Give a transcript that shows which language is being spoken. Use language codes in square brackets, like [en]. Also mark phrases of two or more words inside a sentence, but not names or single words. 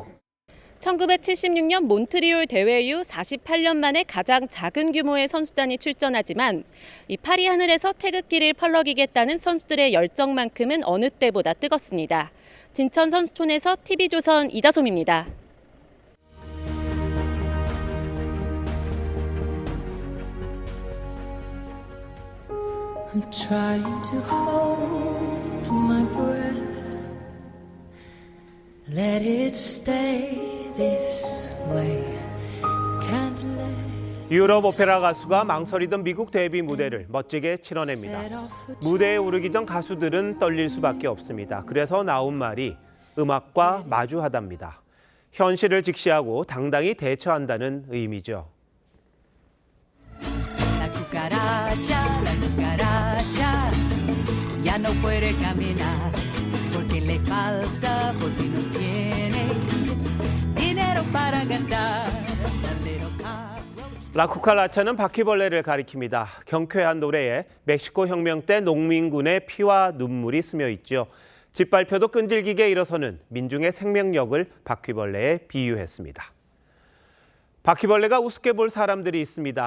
[ko] 1976년 몬트리올 대회 이후 48년 만에 가장 작은 규모의 선수단이 출전하지만 이 파리 하늘에서 태극기를 펄럭이겠다는 선수들의 열정만큼은 어느 때보다 뜨겁습니다. 진천 선수촌에서 TV조선 이다솜입니다. [en] I'm trying to hold my breath. Let it stay this way. Can't let [ko] 유럽 오페라 가수가 망설이던 미국 데뷔 무대를 멋지게 치러냅니다. 무대에 오르기 전 가수들은 떨릴 수밖에 없습니다. 그래서 나온 말이 음악과 마주하답니다. 현실을 직시하고 당당히 대처한다는 의미죠. [es] La cucaracha, ya no puede caminar, porque le falta, porque no tiene dinero para gastar. [ko] 라쿠칼라차는 바퀴벌레를 가리킵니다. 경쾌한 노래에 멕시코 혁명 때 농민군의 피와 눈물이 스며 있죠. 짓밟혀도 끈질기게 일어서는 민중의 생명력을 바퀴벌레에 비유했습니다. 바퀴벌레가 우습게 볼 사람들이 있습니다.